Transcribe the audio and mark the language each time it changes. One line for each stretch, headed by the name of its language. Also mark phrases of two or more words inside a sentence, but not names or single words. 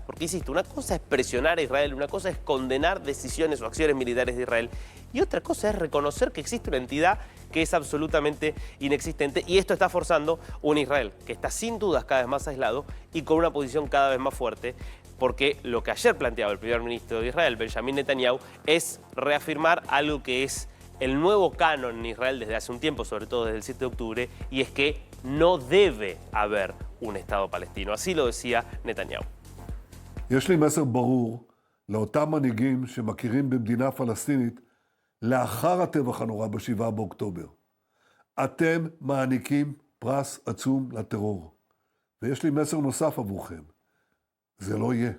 Spanish: Porque, insisto, una cosa es presionar a Israel, una cosa es condenar decisiones o acciones militares de Israel y otra cosa es reconocer que existe una entidad que es absolutamente inexistente, y esto está forzando un Israel que está sin dudas cada vez más aislado y con una posición cada vez más fuerte, porque lo que ayer planteaba el primer ministro de Israel, Benjamin Netanyahu, es reafirmar algo que es el nuevo canon en Israel desde hace un tiempo, sobre todo desde el 7 de octubre, y es que no debe haber un Estado palestino. Así lo decía Netanyahu.
Hebrew: יש לי מסר ברור לאותם מנהיגים שמכירים במדינה פלסטינית לאחר הטבח הנורא ב7 באוקטובר. אתם מעניקים פרס עצום לטרור. ויש לי מסר נוסף עבורכם. זה לא יהיה.